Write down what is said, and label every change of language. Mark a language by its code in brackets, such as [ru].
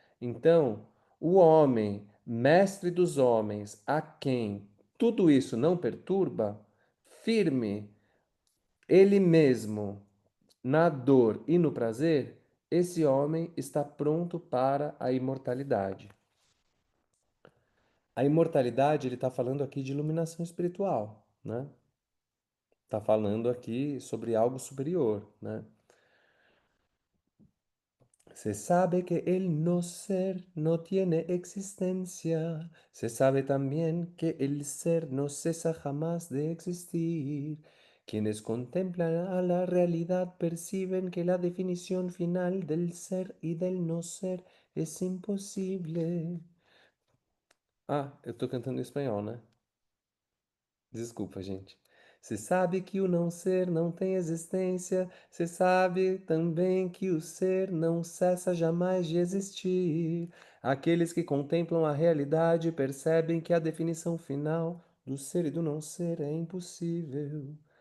[pt] Então, o homem, mestre dos homens, a quem tudo isso não perturba, firme, ele mesmo na dor e no prazer, esse homem está pronto para a imortalidade. A imortalidade, ele está falando aqui de iluminação espiritual, né? Está falando aqui sobre algo superior, né? [es] Se sabe que el no ser no tiene existencia. Se sabe también que el ser no cesa jamás de existir. Quienes contemplan a la realidad perciben que la definición final del ser y del no ser es imposible. [pt] Ah, eu tô cantando em espanhol, né? Desculpa, gente. Se sabe que o não ser não tem existência, se sabe também que o ser não cessa jamais de existir. Aqueles que contemplam a realidade percebem que a definição final do ser e do não ser é impossível.